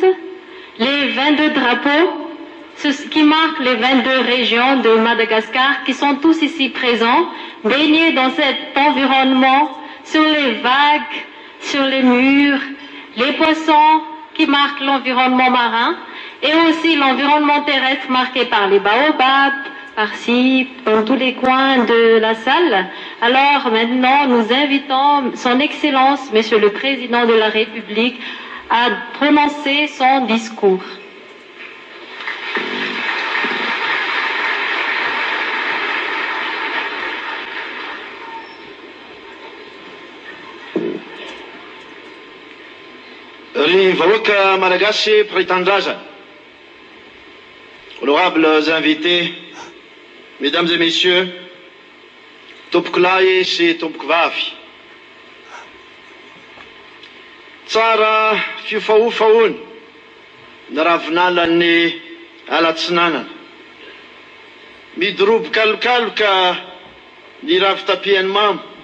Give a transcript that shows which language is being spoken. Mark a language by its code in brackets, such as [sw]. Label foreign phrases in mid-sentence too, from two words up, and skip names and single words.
[fr] les 22 drapeaux, ce qui marque les 22 régions de Madagascar qui sont tous ici présents, baignés dans cet environnement, sur les vagues, sur les murs, les poissons qui marquent l'environnement marin et aussi l'environnement terrestre marqué par les baobabs, par-ci, dans tous les coins de la salle. Alors maintenant, nous invitons son Excellence, Monsieur le Président de la République, à prononcer son discours. [mg] Ry vahoaka malagasy mpiray-tanindrazana, [fr] honorables invités, mesdames et messieurs, [mg] tompoko lahy sy tompoko vavy, tsara fiofahofahoany na ravinalan'ny alatsinanana, midoroboka alokaloka ny ravitapiany mamo,